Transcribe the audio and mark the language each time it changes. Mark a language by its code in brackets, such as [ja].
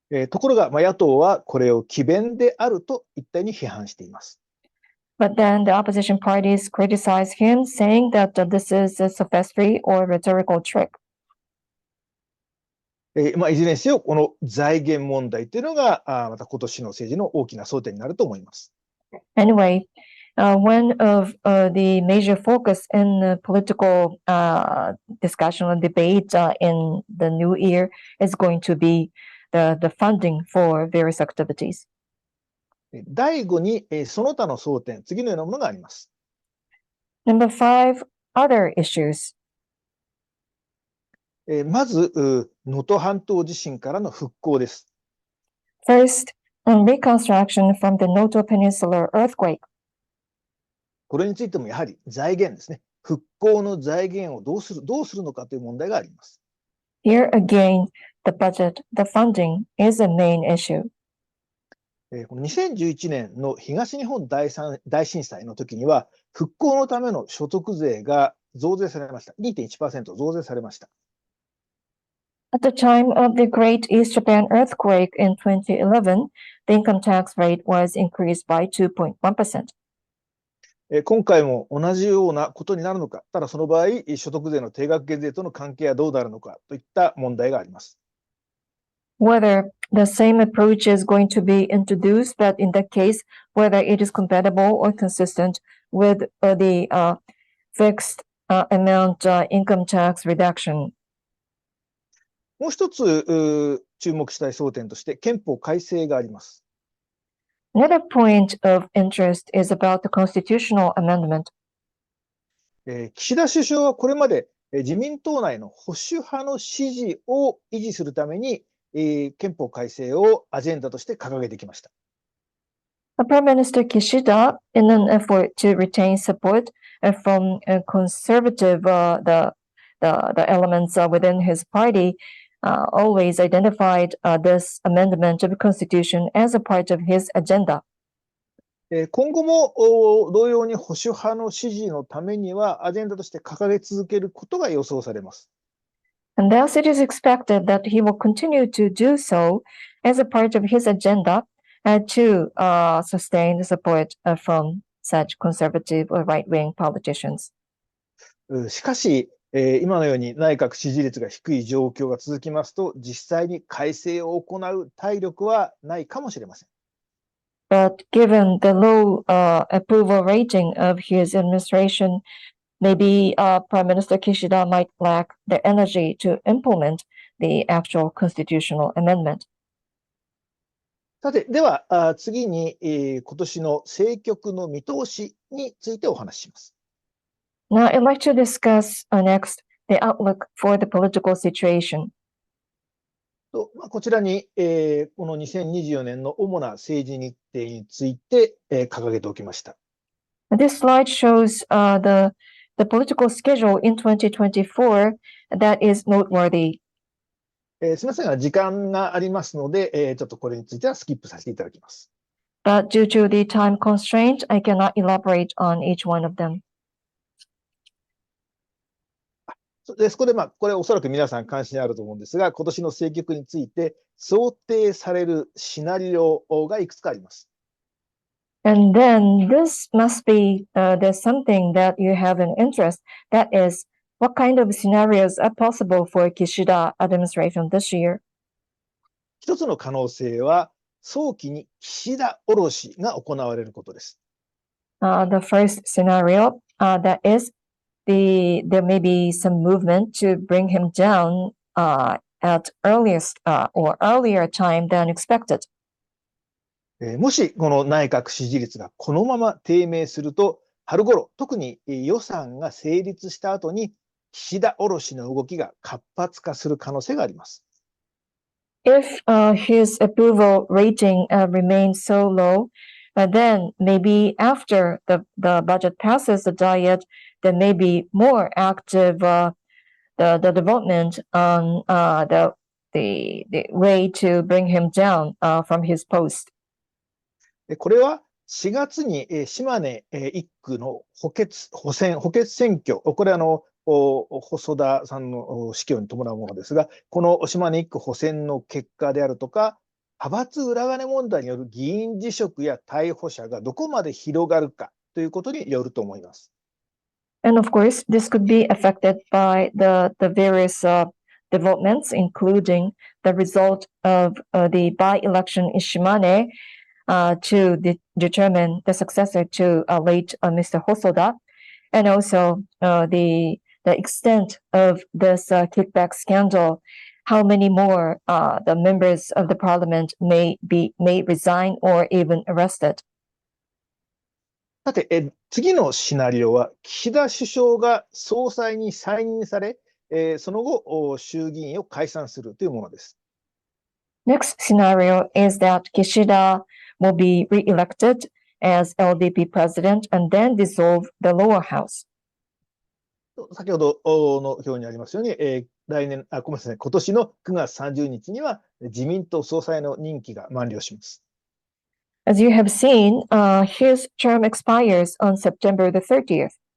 [ja] ところが野党はこれを詭弁であると一体に批判しています。 [en] But then the opposition parties criticize him, saying that this is a sophistry or rhetorical trick. [ja] いずれにせよ、この財源問題というのが、また今年の政治の大きな争点になると思います。 [en] Anyway, one of the major focus in the political discussion or debate in the new year is going to be the funding for various activities. [ja] 第5に、その他の争点、次のようなものがあります。 [en] Number 5, other issues. [ja] まず、能登半島地震からの復興です。 [en] First, reconstruction from the Noto Peninsula earthquake. [ja] これについてもやはり財源ですね。復興の財源をどうするのかという問題があります。 [en] Here again, the budget, the funding is a main issue. [ja] この2011年の東日本大震災の時には、復興のための所得税が増税されました。 2.1% 増税されました。 [en] At the time of the Great East Japan earthquake in 2011, the income tax rate was increased by 2.1%. [ja] 今回も同じようなことになるのか、ただその場合、所得税の定額減税との関係はどうなるのかといった問題があります。 [en] Whether the same approach is going to be introduced, but in that case, whether it is compatible or consistent with the fixed amount income tax reduction. [ja] もう一つ注目したい争点として憲法改正があります。 [en] Another point of interest is about the constitutional amendment. [ja] 岸田首相はこれまで自民党内の保守派の支持を維持するために憲法改正をアジェンダとして掲げてきました。 [en] Prime Minister Kishida, in an effort to retain support from conservative the elements within his party, always identified this amendment of the Constitution as a part of his agenda. [ja] 今後も同様に保守派の支持のためにはアジェンダとして掲げ続けることが予想されます。 [en] And thus it is expected that he will continue to do so as a part of his agenda to sustain the support from such conservative or right-wing politicians. [ja] しかし、今のように内閣支持率が低い状況が続きますと、実際に改正を行う体力はないかもしれません。 [en] But given the low approval rating of his administration, maybe Prime Minister Kishida might lack the energy to implement the actual constitutional amendment. [ja] さて、では次に今年の政局の見通しについてお話しします。 [en] Now, I'd like to discuss next the outlook for the political situation. [ja] こちらにこの2024年の主な政治日程について掲げておきました。 [en] This slide shows the political schedule in 2024 that is noteworthy. [ja] すみませんが、時間がありますので、ちょっとこれについてはスキップさせていただきます。 [en] But due to the time constraint, I cannot elaborate on each one of them. [ja] でそこで、これおそらく皆さん関心あると思うんですが、今年の政局について想定されるシナリオがいくつかあります。 [en] And then this must be there's something that you have an interest. That is, what kind of scenarios are possible for Kishida administration this year? [ja] 一つの可能性は、早期に岸田降ろしが行われることです。 [en] The first scenario that is there may be some movement to bring him down at earliest or earlier time than expected. [ja] もしこの内閣支持率がこのまま低迷すると、春頃、特に予算が成立した後に岸田降ろしの動きが活発化する可能性があります。 [en] If his approval rating remains so low, then maybe after the budget passes the diet, there may be more active the development on the way to bring him down from his post. [ja] これは4月に島根1区の補欠選挙、これ細田さんの死去に伴うものですが、この島根1区補選の結果であるとか、派閥裏金問題による議員辞職や逮捕者がどこまで広がるかということによると思います。 [en] And of course, this could be affected by the various developments, including the result of the by-election in Shimane to determine the successor to late Mr. Hosoda, and also the extent of this kickback scandal, how many more the members of the parliament may resign or even arrested. [ja] さて、次のシナリオは、岸田首相が総裁に再任され、その後、衆議院を解散するというものです。 [en] Next scenario is that Kishida will be re-elected as LDP president and then dissolve the lower house. [ja] 先ほどの表にありますように、今年の9月30日には自民党総裁の任期が満了します。 [en] As you have seen, his term expires on September the 30th.